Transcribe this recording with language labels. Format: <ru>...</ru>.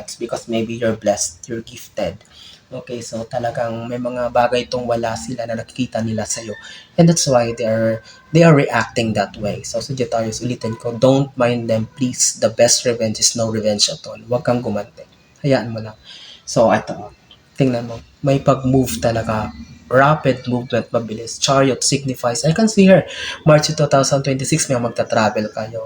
<en>It's because maybe you're blessed, you're gifted.</en> <tl>Okay, so talagang may mga bagay tong wala sila na nakikita nila sa'yo.</tl> <en>And that's why they are reacting that way. So Sagittarius,</en> <tl>ulitin ko,</tl> <en>don't mind them, please. The best revenge is no revenge at all.</en> <tl>Huwag kang gumante. Hayaan mo lang. So, ito, tingnan mo, may pag-move talaga, rapid movement, mabilis.</tl> <en>Chariot signifies, I can see here, March 2026,</en> <tl>may magta-travel kayo.</tl>